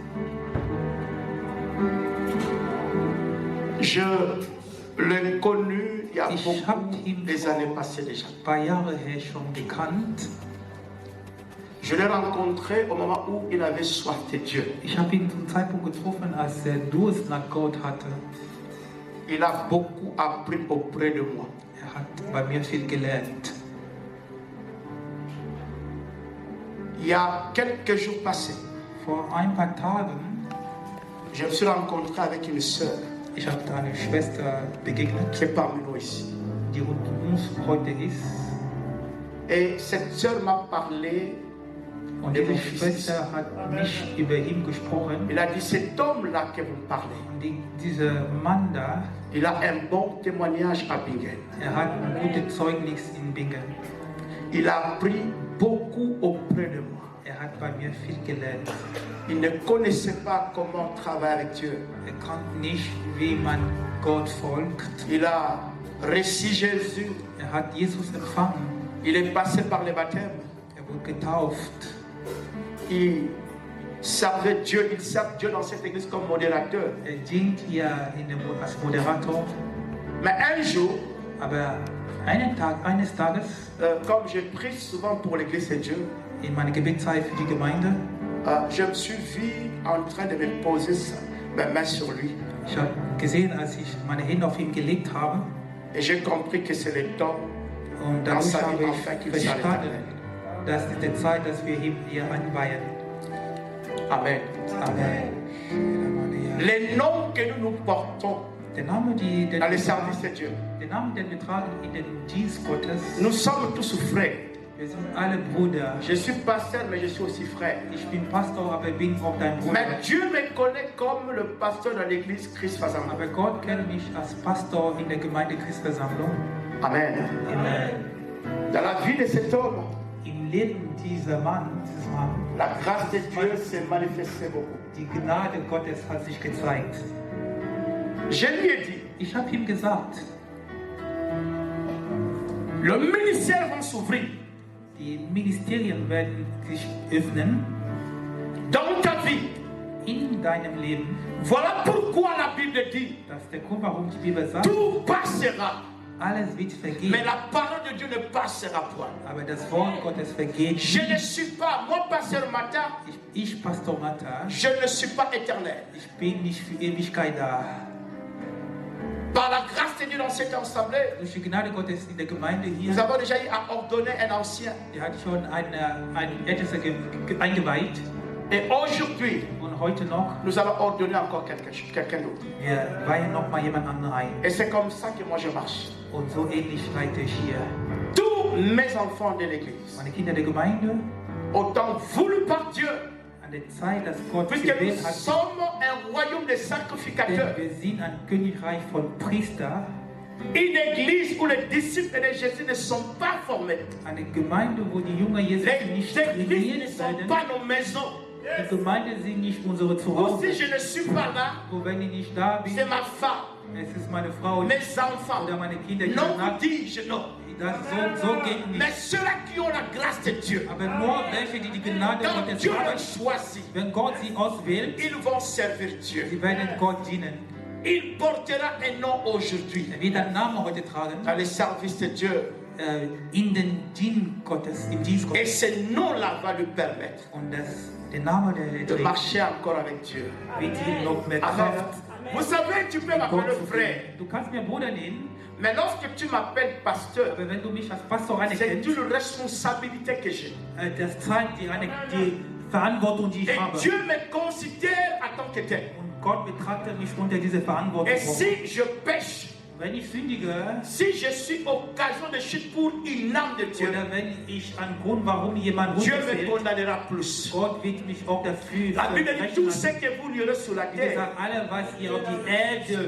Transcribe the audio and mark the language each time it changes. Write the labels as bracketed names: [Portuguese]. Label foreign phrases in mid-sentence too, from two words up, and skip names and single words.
[French] je l'ai connu il y a [German] ich [French] beaucoup [German] habe ihn [French] des [German] vor [French] années passées déjà. [German] ein paar Jahre her schon gekannt. [French] Je l'ai rencontré au moment où il avait soif de Dieu. [German] Ich habe ihn zum Zeitpunkt getroffen, als er Durst nach Gott hatte. [French] il a beaucoup appris auprès de moi. [German] Hat bei mir viel gelernt. [French] Il y a quelques jours passés, [German] Vor ein paar Tagen, [French] je me suis rencontré avec une sœur [German] ich habe da eine Schwester begegnet, [French] qui est parmi nous ici. [German] die unter uns heute ist. [French] Et cette sœur m'a parlé. [German] Und diese Schwester hat nicht über ihn gesprochen. [French] Il a dit, cet homme-là que vous parlez, [German] Und dieser Mann da, [French] il a un bon témoignage à Bingen. [German] hat ein gutes Zeugnis in Bingen. [French] Il a appris beaucoup auprès de moi. [German] Hat bei mir viel gelernt. [French] Il ne connaissait pas comment travailler avec Dieu. [German] Kannte nicht, wie man Gott folgt. [French] Il a reçu Jésus. [German] Hat Jesus empfangen. [French] Il est passé par le baptême. [German] Wurde getauft. [French] Il servait Dieu, il sert Dieu dans cette église comme modérateur. [German] Dient hier als Moderator. [French] Mais un jour, [German] aber eines Tages, [French] comme je prie souvent pour l'église de Dieu, [German] in meiner Gebetszeit für die Gemeinde, [French] je me suis vu en train de me poser mes mains sur lui. [German] Ich habe gesehen, als ich meine Hände auf ihn gelegt habe, [French] et j'ai compris que c'est le temps [German] und [French] dans [German] dadurch [French] sa vie [German] habe [French] enfin [German] ich [French] qu'il soit [German] verstanden, [French] l'éternel. [German] dass es die Zeit, dass wir ihm hier anweihen. [French] Amen. [German] Amen. [French] Les noms que nous nous portons [German] Der Name, [French] dans le service de Dieu, [German] der Name, den wir tragen in den Dienst Gottes, [French] nous sommes tous frères. [German] wir sind alle Brüder. [French] Je suis pasteur, mais je suis aussi frère. [German] Ich bin Pastor, aber ich bin auch dein Bruder. [French] Mais Dieu me connaît comme le pasteur dans l'église Christ Versammlung. [German] Aber Gott kennt mich als Pastor in der Gemeinde Christversammlung. [French] Amen. [German] Amen. [French] Dans la vie de cet homme, [German] Im Leben dieses Mann, [French] la grâce de Dieu s'est manifestée beaucoup. [German] die Gnade Gottes hat sich gezeigt. [French] Je lui ai dit, [German] Ich habe ihm gesagt, [French] le ministère va s'ouvrir [German] die Ministerien werden sich öffnen [French] dans ta vie. [German] in deinem Leben. [French] Voilà pourquoi la Bible dit, [German] Das ist der Grund, warum die Bibel sagt, [French] tout passera, [German] alles wird vergehen, [French] mais la parole de Dieu ne passera point. [German] aber das Wort Gottes vergeht [French] Je ne [German] nicht. [French] suis pas, moi pasteur Martin, [German] Ich Pastor Matta, [French] je ne suis pas éternel. [German] ich bin nicht für Ewigkeit da. [French] Par la grâce de Dieu dans cette assemblée, [German] Durch die Gnade Gottes in der Gemeinde hier, [French] nous avons déjà eu à ordonner un ancien. [German] hat schon ein Ältester eingeweiht. [French] Et aujourd'hui, [German] Und heute noch, [French] nous allons ordonner encore quelqu'un d'autre. [German] wir weihen noch mal jemand anderen ein. [French] Et c'est comme ça que moi je marche. [German] Und so ähnlich leite ich hier [French] Tous mes enfants de l'église, [German] meine Kinder der Gemeinde [French] autant voulu par Dieu, [German] an der Zeit, dass Gott [French] puisque nous [German] gewählt hat. [French] sommes un royaume de [German] Denn [French] sacrificateurs, [German] wir sind ein Königreich von Priester, [French] une église où les disciples de Jésus ne sont pas formés. [German] eine Gemeinde, wo die Jünger Jesus [French] Les [German] nicht [French] églises ne [German] trainiert [French] sont [German] werden. [French] pas nos maisons. [German] Die Gemeinde sind nicht unsere [French] Ou [German] Zuhause. [French] si je ne suis pas là, [German] Wo wenn ich nicht da bin, [French] c'est ma femme, [German] es ist meine Frau [French] mes enfants. [German] oder meine Kinder, die [French] Non, [German] danach, [French] vous dis-je non. [German] so geht [French] Mais [German] nicht. [French] ceux-là qui ont la grâce de Dieu, [German] Aber nur welche, die die Gnade [French] quand [German] Gottes [French] Dieu [German] haben, [French] les choisit, [German] wenn Gott sie auswählt, [French] ils vont servir Dieu. [German] sie werden Gott dienen. [French] Il portera un nom aujourd'hui [German] Er wird einen Namen heute tragen, [French] dans le service de Dieu. [German] in den Dienst Gottes, im Dienst [French] Et [German] Gottes. [French] ce nom-là va lui permettre [German] Und der Name, der [French] de [German] trägt, [French] marcher encore avec Dieu. [German] wird ihm noch mehr [French] Amen. [German] Kraft. [French] Vous savez, tu peux [German] Gott [French] m'appeler [German] zu [French] frère. [German] dienen. Du kannst mir Bruder nennen, [French] Mais lorsque tu m'appelles pasteur, [German] aber wenn du mich als Pastor [French] c'est [German] anerkennst, [French] une responsabilité que j'ai. [German] das zeigt die Verantwortung, die ich [French] Et [German] habe. [French] Dieu me considère en tant que tel. [German] Und Gott betrachtet mich unter diese Verantwortung. [French] Et si je pêche, [German] Wenn ich sündige, [French] si je suis occasion de chute pour une âme de Dieu, [German] oder wenn ich einen Grund, warum jemand [French] Dieu me [German] runterfällt, [French] condamnera plus. [German] Gott wird mich auch dafür [French] La Bible dit tout ce [German] verrechnen. [French] que vous lierez sur la [German] Wie [French] terre, [German] gesagt, alle, was ihr auf die Erde